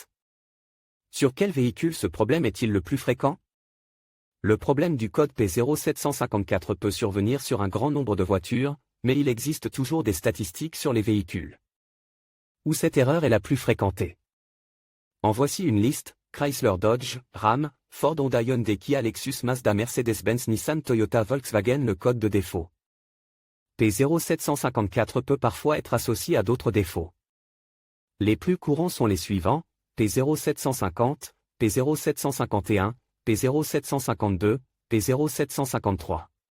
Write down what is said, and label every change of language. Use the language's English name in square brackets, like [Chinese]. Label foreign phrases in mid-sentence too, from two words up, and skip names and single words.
[French] Sur quel véhicule ce problème est-il le plus fréquent? Le problème du code P0754 peut survenir sur un grand nombre de voitures, mais il existe toujours des statistiques sur les véhicules où cette erreur est la plus fréquentée. En voici une liste: Chrysler, Dodge, Ram, Ford, Honda, Hyundai, Kia, Lexus, Mazda, Mercedes-Benz, Nissan, Toyota, Volkswagen. Le code de défaut P0754 peut parfois être associé à d'autres défauts. Les plus courants sont les suivants: P0750, P0751, P0752, P0753.